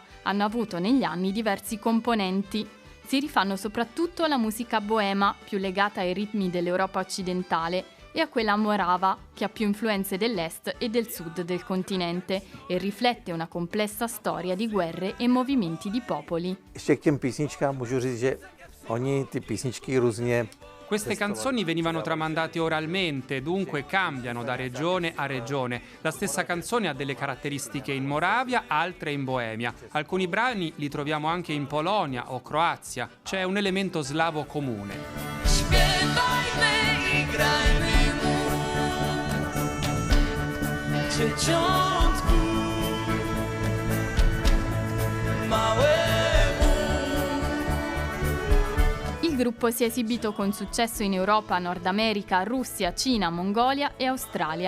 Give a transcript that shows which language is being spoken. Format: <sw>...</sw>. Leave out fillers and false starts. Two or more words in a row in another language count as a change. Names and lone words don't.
<it>Hanno avuto negli anni diversi componenti. Si rifanno soprattutto alla musica boema, più legata ai ritmi dell'Europa occidentale, e a quella morava, che ha più influenze dell'est e del sud del continente e riflette una complessa storia di guerre e movimenti di popoli.</it> <cs>Ještě k těm písničkám můžu říct, že oni ty písničky různě.</cs> <it>Queste canzoni venivano tramandate oralmente, dunque cambiano da regione a regione. La stessa canzone ha delle caratteristiche in Moravia, altre in Boemia. Alcuni brani li troviamo anche in Polonia o Croazia. C'è un elemento slavo comune. Il gruppo si è esibito con successo in Europa, Nord America, Russia, Cina, Mongolia e Australia.</it>